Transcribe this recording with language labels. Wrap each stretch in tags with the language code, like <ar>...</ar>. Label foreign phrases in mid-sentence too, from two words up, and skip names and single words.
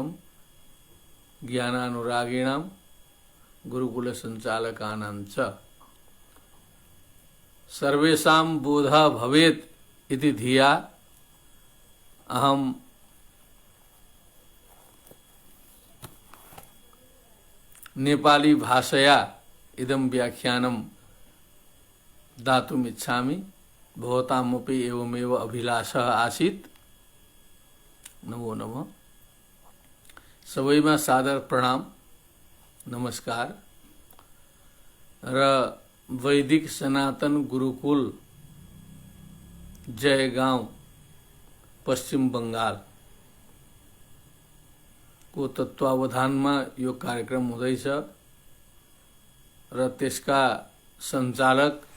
<sa>ज्ञानानुरागिणां गुरुकुल संचालकानां च सर्वेषां बोधः भवेत् इति धिया अहं नेपाली भाषया इदं व्याख्यानं दातुम् इच्छामि। भवतामपि एवमेव अभिलाषः आसीत्। नमो नमः।</sa> <ne>सबैमा सादर प्रणाम, नमस्कार। र वैदिक सनातन गुरुकुल जयगांव पश्चिम बंगाल को तत्वावधानमा यो कार्यक्रम हुँदैछ र त्यसका सञ्चालक</ne>